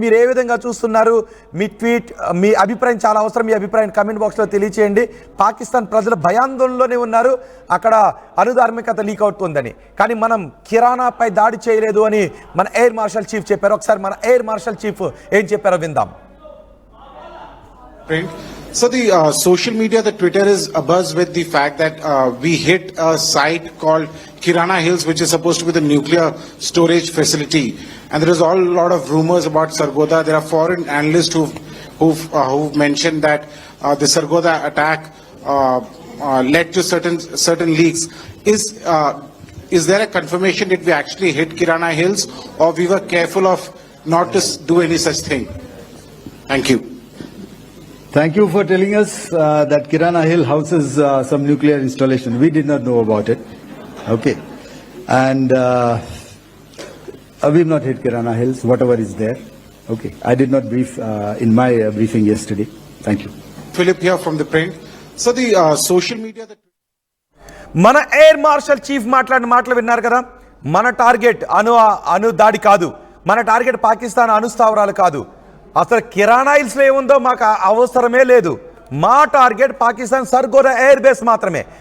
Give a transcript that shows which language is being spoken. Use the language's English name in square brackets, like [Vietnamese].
[Telugu] మీరు ఏ విధంగా చూస్తున్నారు? మీ ట్వీట్, మీ అభిప్రాయం చాలా అవసరం. మీ అభిప్రాయం కమెంట్ బాక్స్లో తెలియచేయండి. పాకిస్తాన్ ప్రజలు భయాందోళనలోనే ఉన్నారు, అక్కడ అనుధార్మికత లీక్ అవుతుందని. కానీ మనం కిరాణాపై దాడి చేయలేదు అని మన ఎయిర్ మార్షల్ చీఫ్ చెప్పారు. ఒకసారి మన ఎయిర్ మార్షల్ చీఫ్ ఏం చెప్పారో విందాం. [English] So the social media, the Twitter is abuzz with the fact that we hit a site called Kirana Hills, which is supposed to be the nuclear storage facility. And there is all lot of rumors about Sargodha. There are foreign analysts who've mentioned that the Sargodha attack led to certain leaks. Is there a confirmation that we actually hit Kirana Hills, or we were careful of not to do any such thing? Thank you. Thank you for telling us that Kirana Hill houses some nuclear installation. We did not know about it. Okay. And we've not hit Kirana Hills, whatever is there. Okay. I did not brief in my briefing yesterday. Thank you. Philip here from the print. So the social media... [Telugu] మన air marshal chief మాట్లాడిన మాటలు విన్నారు కదా. మన target అణు దాడి కాదు, మన టార్గెట్ పాకిస్తాన్ అణుస్థావరాలు కాదు. అసలు కిరాణా హిల్స్లో ఏముందో మాకు అవసరమే లేదు. మా target Pakistan Sargodha air base మాత్రమే.